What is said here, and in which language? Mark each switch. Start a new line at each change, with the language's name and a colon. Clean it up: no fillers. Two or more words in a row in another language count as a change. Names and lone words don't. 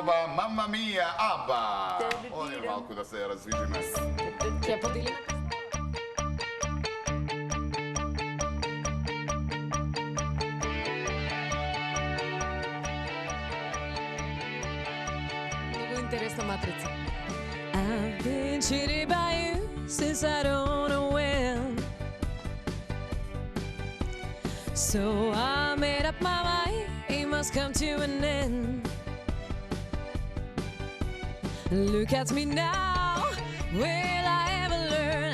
Macedonian: лоба, Мама Мија, Аба. Теби Одиме тирам. малку да се развижиме. Ќе поделиме. Многу интересна матрица.
English: I've been cheated by you since I don't know when. So I made up my mind, it must come to an end. Look at me now, will I ever learn?